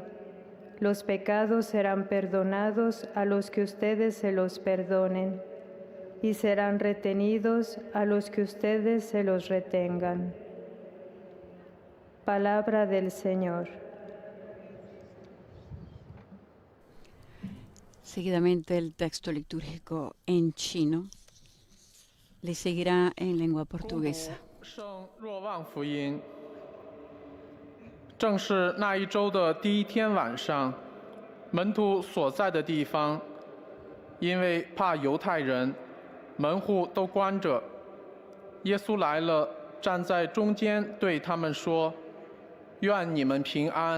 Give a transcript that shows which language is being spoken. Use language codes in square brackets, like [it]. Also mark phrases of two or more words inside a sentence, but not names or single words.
[es] Los pecados serán perdonados a los que ustedes se los perdonen, y serán retenidos a los que ustedes se los retengan». Palabra del Señor. Seguidamente el texto litúrgico en chino le seguirá en lengua portuguesa. [zh] 圣若望福音。正是那一周的第一天晚上，门徒所在的地方，因为怕犹太人，门户都关着。耶稣来了，站在中间，对他们说：“愿你们平安。”